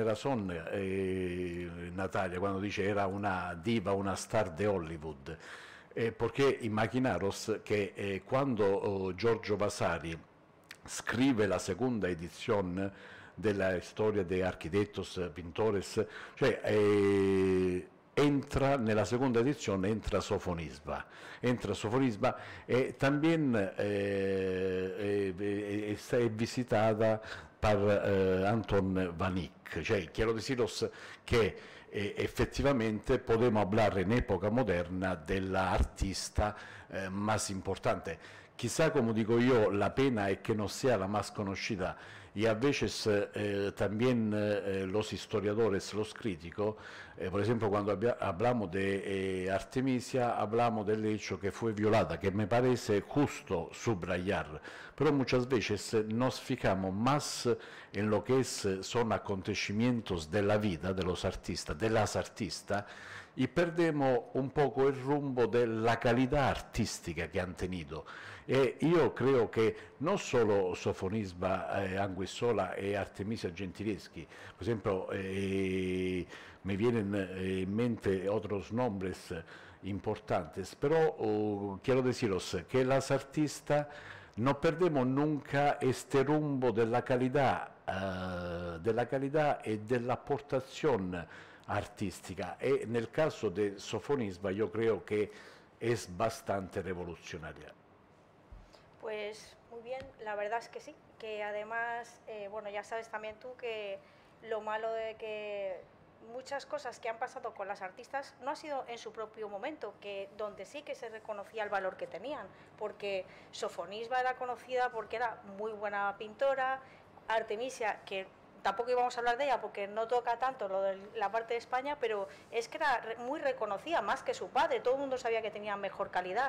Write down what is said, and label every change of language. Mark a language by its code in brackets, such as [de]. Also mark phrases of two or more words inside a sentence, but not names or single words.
[es] razón Natalia cuando dice era una diva, una star de Hollywood, porque imaginaros que cuando Giorgio Vasari scrive la segunda edición de la historia de arquitectos, pintores, [it] entra nella seconda edizione, entra Sofonisba e también è visitata per Anton Vanik. [es] Quiero deciros que efectivamente podemos hablar en época moderna de la artista más importante. Quizá, como digo yo, la pena es que no sea la más conocida y a veces también los historiadores, los críticos, por ejemplo, cuando hablamos de Artemisia, hablamos del hecho que fue violada, que me parece justo subrayar, pero muchas veces nos fijamos más en lo que son acontecimientos de la vida de los artistas, de las artistas, y perdemos un poco el rumbo de la calidad artística que han tenido. [it] Io creo che non solo Sofonisba Anguissola e Artemisia Gentileschi, [es] por ejemplo, me vienen en mente otros nombres importantes, pero quiero deciros que las artistas no perdemos nunca este rumbo de la calidad [it] e della [es] aportación artística. [it] E nel caso [es] de Sofonisba yo creo que es bastante revolucionaria. Pues muy bien, la verdad es que sí, que además, bueno, ya sabes también tú que lo malo de que muchas cosas que han pasado con las artistas no ha sido en su propio momento, que donde sí que se reconocía el valor que tenían, porque Sofonisba era conocida porque era muy buena pintora, Artemisia, que tampoco íbamos a hablar de ella porque no toca tanto lo de la parte de España, pero es que era muy reconocida, más que su padre, todo el mundo sabía que tenía mejor calidad.